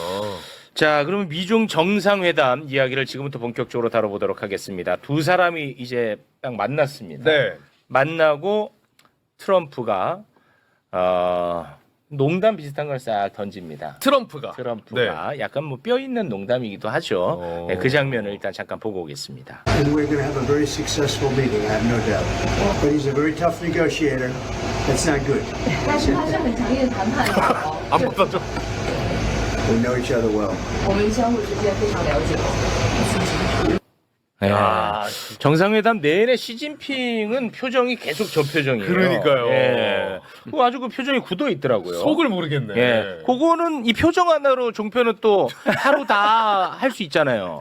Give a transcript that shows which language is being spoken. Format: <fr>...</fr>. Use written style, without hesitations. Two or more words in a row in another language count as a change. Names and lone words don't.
<ko>자, 그러면 미중 정상회담 이야기를 지금부터 본격적으로 다뤄보도록 하겠습니다. 두 사람이 이제 딱 만났습니다. 네. 만나고 트럼프가 농담 비슷한 걸 싹 던집니다. 트럼프가. 트럼프가 약간 뭐 뼈 있는 농담이기도 하죠. 네, 그 장면을 일단 잠깐 보고 오겠습니다.</ko> <en>And we're going to have a very successful meeting, I have no doubt. But he's a very tough negotiator. That's not good.</en> <zh>但是他是很强硬的谈判者哦，</zh> <ko>안 받아줘.</ko> <en>We know each other well.</en> <zh>我们相互之间非常了解。</zh> <ko>네. 정상회담 내내 시진핑은 표정이 계속 저 표정이에요. 그러니까요. 예. 아주 그 표정이 굳어 있더라고요. 속을 모르겠네. 예. 그거는 이 표정 하나로 종편은 또 하루 다 할 수 있잖아요.</ko>